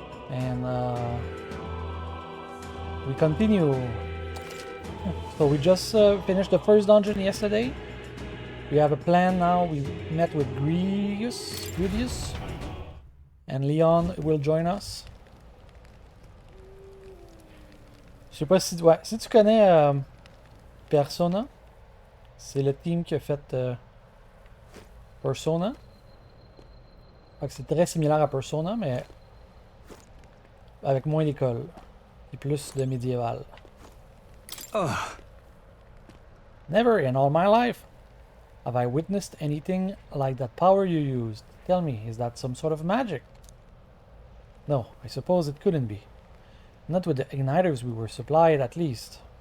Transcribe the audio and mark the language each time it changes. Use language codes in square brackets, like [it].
[en] And we continue. So we just finished the first dungeon yesterday. We have a plan now. We met with Grudius, and Leon will join us. [fr] Je sais pas si, ouais, si tu connais Persona, c'est le team qui a fait Persona. C'est très similaire à Persona, mais avec moins d'école et plus de médiéval. [en] Never in all my life have I witnessed anything like that power you used. Tell me, is that some sort of magic? No, I suppose it couldn't be. Not with the igniters we were supplied, at least.